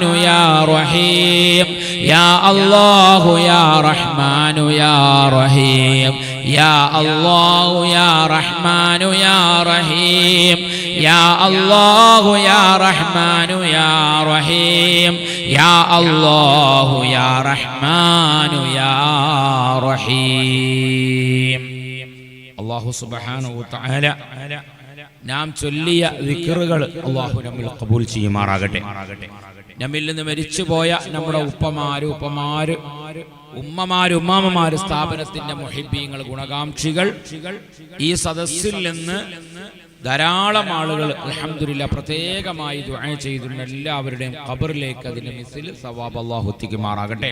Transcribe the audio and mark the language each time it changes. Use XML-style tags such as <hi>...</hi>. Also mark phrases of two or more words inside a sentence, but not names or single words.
<ar>يا رحيم يا الله يا رحمن يا رحيم يا الله يا رحمن يا رحيم يا الله يا رحمن يا رحيم يا الله يا رحمن يا رحيم الله سبحانه وتعالى</ar> <ml>നാം ചൊല്ലിയ ദിക്റുകൾ അല്ലാഹു നമ്മിൽ ഖബൂൽ ചെയ്യുമാറാകട്ടെ. നമ്മിൽ നിന്ന് മരിച്ചുപോയ നമ്മുടെ ഉമ്മമാര് സ്ഥാപനത്തിന്റെ മുഹിബ്ബീങ്ങൾ ഗുണകാംക്ഷികൾ ഈ സദസ്സിൽ നിന്ന് ധാരാളം ആളുകൾ അൽഹംദുലില്ലാഹ് പ്രത്യേകമായി ദുആ ചെയ്തിരുന്ന എല്ലാവരുടെയും ഖബറിലേക്ക് അതിന്റെ</ml> <ar>مثل ثواب</ar> <ml>അല്ലാഹു എത്തിക്കുമാറാകട്ടെ.</ml>